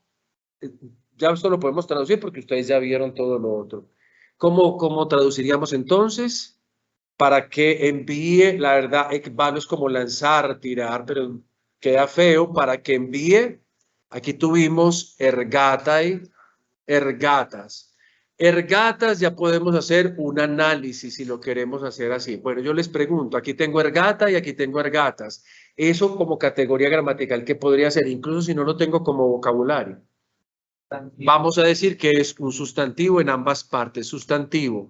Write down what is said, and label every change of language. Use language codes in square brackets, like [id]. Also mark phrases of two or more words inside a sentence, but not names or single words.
[es] Ya esto lo podemos traducir porque ustedes ya vieron todo lo otro. ¿Cómo traduciríamos entonces? Para que envíe, la verdad, ekbalo es como lanzar, tirar, pero queda feo. Para que envíe, aquí tuvimos ergatai, ergatas. Ergatas ya podemos hacer un análisis si lo queremos hacer así. Bueno, yo les pregunto, aquí tengo ergata y aquí tengo ergatas. Eso como categoría gramatical, ¿qué podría ser? Incluso si no lo tengo como vocabulario. Vamos a decir que es un sustantivo en ambas partes, sustantivo.